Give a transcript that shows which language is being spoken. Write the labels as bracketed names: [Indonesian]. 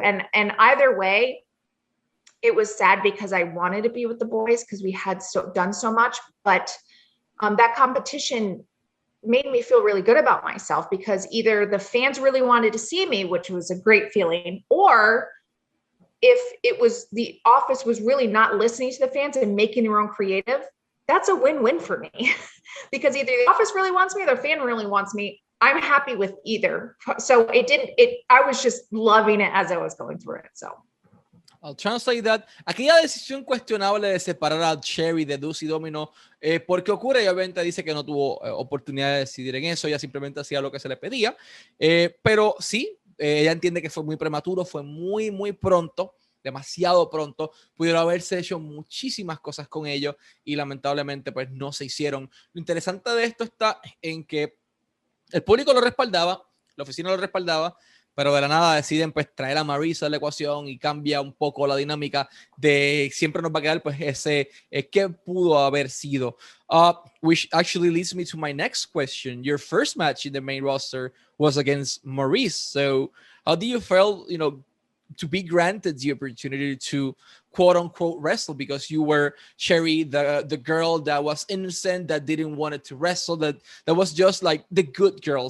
[English] And either way, it was sad because I wanted to be with the boys because we had done so much, but that competition made me feel really good about myself, because either the fans really wanted to see me, which was a great feeling, or if it was the office was really not listening to the fans and making their own creative, that's a win-win for me. Because either the office really wants me or the fan really wants me. I'm happy with either. So I was just loving it as I was going through it. So I'll translate that. [Spanish] Aquella decisión cuestionable de separar a Sherry de Deuce y Domino, porque ocurre, y obviamente dice que no tuvo oportunidad de decidir en eso, ella simplemente hacía lo que se le pedía, pero sí, ella entiende que fue muy prematuro, fue muy, muy pronto, demasiado pronto, pudieron haberse hecho muchísimas cosas con ellos y lamentablemente pues no se hicieron. Lo interesante de esto está en que el público lo respaldaba, la oficina lo respaldaba, pero de la nada deciden pues traer a Maurice a la ecuación y cambia un poco la dinámica de siempre nos va a quedar pues ese ¿qué pudo haber sido? [English] Which actually leads me to my next question. Your first match in the main roster was against Maurice. So how do you feel, to be granted the opportunity to quote unquote wrestle, because you were Sherry, the girl that was innocent, that didn't want it to wrestle, that was just like the good girl.